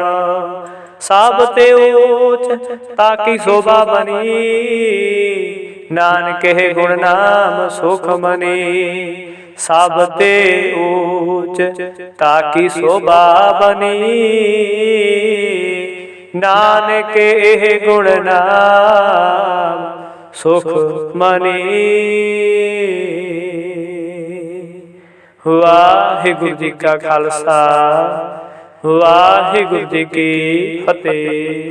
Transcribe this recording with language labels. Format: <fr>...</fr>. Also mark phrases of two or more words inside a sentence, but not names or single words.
<hi>सब ते उच ताकी शोभा बनी, नानक के गुण नाम सुख मनी। सब ते ऊच ताकी शोभा बनी, नानक के गुण नाम सुख मनी।</hi> <pa>ਵਾਹਿਗੁਰੂ ਜੀ ਕਾ ਖ਼ਾਲਸਾ, ਵਾਹਿਗੁਰੂ ਜੀ ਕੀ ਫ਼ਤਿਹ।</pa>